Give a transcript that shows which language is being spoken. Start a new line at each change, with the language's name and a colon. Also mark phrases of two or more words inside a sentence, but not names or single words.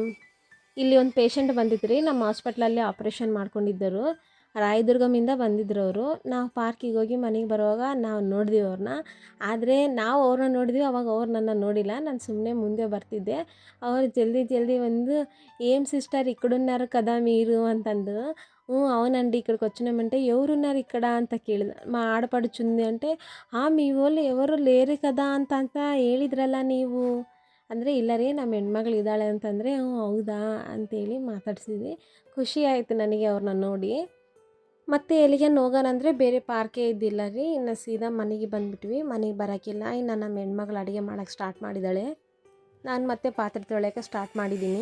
Kannada: ಇಲ್ಲಿ ಒಂದು ಪೇಷಂಟ್ ಬಂದಿತ್ತು ರೀ, ನಮ್ಮ ಹಾಸ್ಪಿಟ್ಲಲ್ಲಿ ಆಪ್ರೇಷನ್ ಮಾಡ್ಕೊಂಡಿದ್ದರು. ರಾಯದುರ್ಗಮಿಂದ ಬಂದಿದ್ರು ಅವರು. ನಾವು ಪಾರ್ಕಿಗೆ ಹೋಗಿ ಮನೆಗೆ ಬರುವಾಗ ನಾವು ನೋಡಿದ್ವಿ ಅವ್ರನ್ನ. ಆದರೆ ನಾವು ಅವ್ರನ್ನ ನೋಡಿದ್ವಿ, ಅವಾಗ ಅವ್ರು ನನ್ನ ನೋಡಿಲ್ಲ. ನಾನು ಸುಮ್ಮನೆ ಮುಂದೆ ಬರ್ತಿದ್ದೆ. ಅವರು ಜಲ್ದಿ ಬಂದು,
Telugu: ఏం సిస్టర్ ఇక్కడున్నారు కదా మీరు
Kannada: ಅಂತಂದು.
Telugu: అవునండి. ఇక్కడికొచ్చినామంటే ఎవరున్నారు ఇక్కడ
Kannada: ಅಂತ ಕೇಳಿದ.
Telugu: మా ఆడపడుచుంది అంటే, మీ వోళ్ళు ఎవరు లేరు కదా
Kannada: ಅಂತ ಹೇಳಿದ್ರಲ್ಲ ನೀವು. ಅಂದರೆ ಇಲ್ಲ ರೀ ನಮ್ಮ ಹೆಣ್ಮಗಳು ಇದ್ದಾಳೆ ಅಂತಂದರೆ, ಹೌದಾ ಅಂತೇಳಿ ಮಾತಾಡ್ಸಿದ್ವಿ. ಖುಷಿ ಆಯಿತು ನನಗೆ ಅವ್ರನ್ನ ನೋಡಿ. ಮತ್ತೆ ಎಲ್ಲಿಗೇನು ಹೋಗೋಣ ಅಂದರೆ ಬೇರೆ ಪಾರ್ಕೇ ಇದ್ದಿಲ್ಲ ರೀ. ಇನ್ನು ಸೀದಾ ಮನೆಗೆ ಬಂದುಬಿಟ್ವಿ. ಮನೆಗೆ ಬರೋಕ್ಕಿಲ್ಲ. ಇನ್ನು ನಮ್ಮ ಹೆಣ್ಮಗಳು ಅಡುಗೆ ಮಾಡೋಕ್ಕೆ ಸ್ಟಾರ್ಟ್ ಮಾಡಿದ್ದಾಳೆ. ನಾನು ಮತ್ತೆ ಪಾತ್ರೆ ತೊಳೆಯೋಕ್ಕೆ ಸ್ಟಾರ್ಟ್ ಮಾಡಿದ್ದೀನಿ.